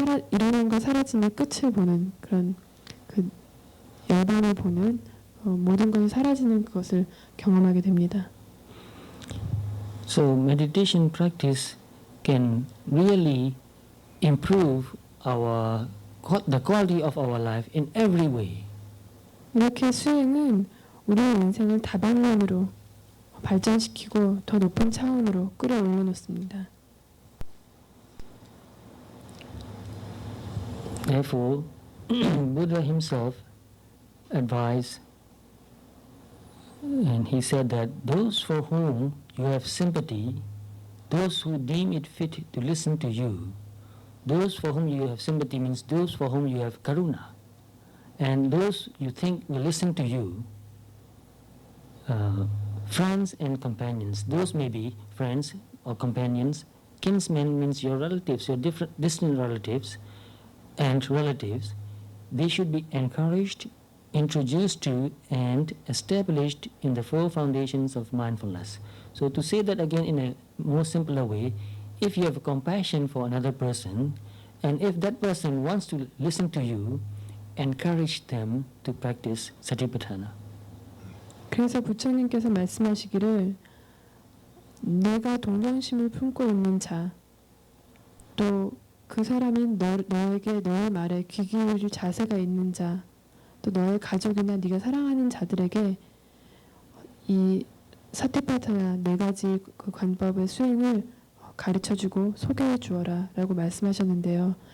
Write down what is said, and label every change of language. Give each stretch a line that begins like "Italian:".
Korean: 일어난과 사라지는 끝을 보는 그런 그 열반을 보는 모든 것이 사라지는 그것을 경험하게 됩니다.
English: So meditation practice can really improve the quality of our life in every way.
Korean: 이렇게 수행은 우리의 인생을 다방면으로 발전시키고 더 높은 차원으로 끌어올려 놓습니다.
English: Therefore, Buddha himself advised, and he said that those for whom you have sympathy, those who deem it fit to listen to you, those for whom you have sympathy means those for whom you have karuna, and those you think will listen to you, friends and companions. Those may be friends or companions. Kinsmen means your relatives, your distant relatives and relatives. They should be encouraged, introduced to, and established in the 4 foundations of mindfulness. So to say that again in a more simpler way, if you have compassion for another person, and if that person wants to listen to you, encourage them to practice Satipatthana.
Korean: 그래서 부처님께서 말씀하시기를 내가 동정심을 품고 있는 자, 또 그 사람이 너에게 너의 말에 귀 기울일 자세가 있는 자, 또 너의 가족이나 네가 사랑하는 자들에게 이 사티파타나 4가지 그 관법의 수행을 가르쳐주고 소개해 주어라 라고 말씀하셨는데요.